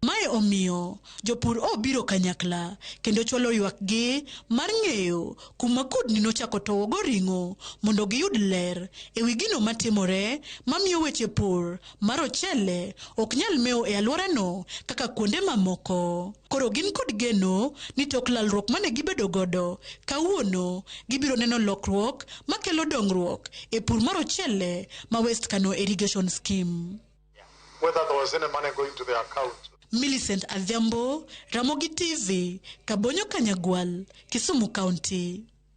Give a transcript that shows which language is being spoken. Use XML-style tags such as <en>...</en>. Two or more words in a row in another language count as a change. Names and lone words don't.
<luo>Mae omiyo jopur obiro kanyakla kendo chwalo ywakgi mar ng'eyo kuma kudni nochako towogo ring'o mondo giyud ler ewi gino matimore mamiyo weche pur mar ochele ok nyal mewo e alworano kaka kuonde mamoko. Koro gin kod geno ni tok lalruok mane gibedo godo kawuono gibiro neno lokruok makelo dongruok e pur mar ochele ma West Kano Irrigation Scheme.</luo> <en>Whether there was any money going to the account. Millicent Adhiambo, Ramogi TV, Kabonyo Kanyagwal, Kisumu County.</en>